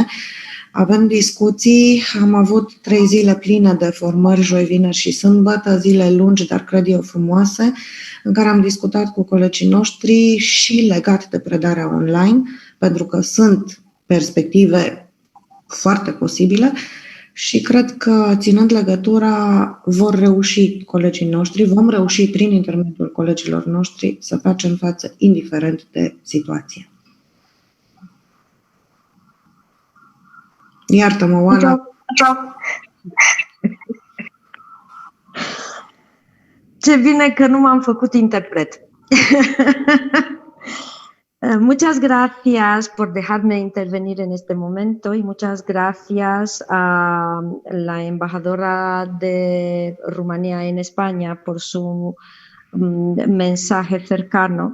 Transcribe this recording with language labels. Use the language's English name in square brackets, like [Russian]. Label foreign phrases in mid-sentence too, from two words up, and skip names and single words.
[Romanian] Avem discuții, am avut 3 zile pline de formări, joi, vineri și sâmbătă, zile lungi, dar cred eu frumoase, în care am discutat cu colegii noștri și legat de predarea online, pentru că sunt perspective foarte posibile și cred că, ținând legătura, vor reuși colegii noștri, vom reuși prin intermediul colegilor noștri să facem față indiferent de situație. Iartă-mă, Oana. Ce bine că nu m-am făcut interpret. [Spanish] Muchas gracias por dejarme intervenir en este momento y muchas gracias a la embajadora de Rumanía en España por su mensaje cercano.